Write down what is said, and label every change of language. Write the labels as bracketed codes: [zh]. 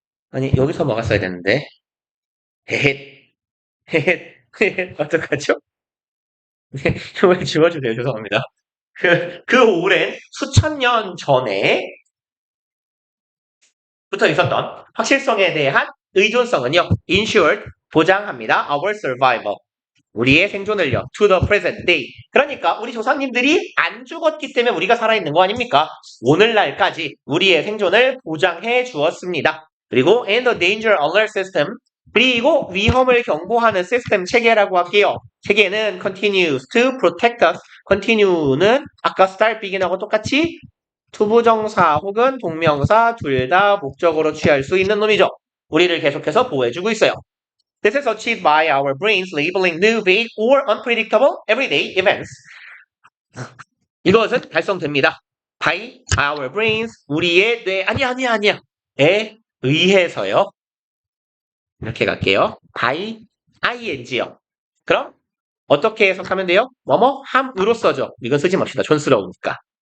[ko] 아니, 여기서 막았어야 되는데. 헤헷, 헤헷, 헤헷, 어떡하죠? 정말 지워주세요. 죄송합니다. 그 오랜 수천 년 전에 붙어 있었던 확실성에 대한 의존성은요, [en] ensured, [ko] 보장합니다. [en] our survival. [ko] 우리의 생존을요, [en] to the present day. [ko] 그러니까 우리 조상님들이 안 죽었기 때문에 우리가 살아있는 거 아닙니까? 오늘날까지 우리의 생존을 보장해 주었습니다. 그리고 [en] and the danger alert system. [ko] 그리고 위험을 경고하는 시스템 체계라고 할게요. 체계는 [en] continues to protect us. [ko] continue는 아까 start, begin하고 똑같이 투부정사 혹은 동명사 둘 다 목적으로 취할 수 있는 놈이죠. 우리를 계속해서 보호해주고 있어요. [en] This is achieved by our brains labeling new, vague, or unpredictable everyday events. [ko] 이것은 달성됩니다. [en] By our brains, [ko] 우리의 뇌, 에 의해서요. 이렇게 갈게요. by ing요. 그럼 어떻게 해석하면 돼요? 뭐뭐 함으로써죠. 이건 쓰지 맙시다. 촌스러우니까.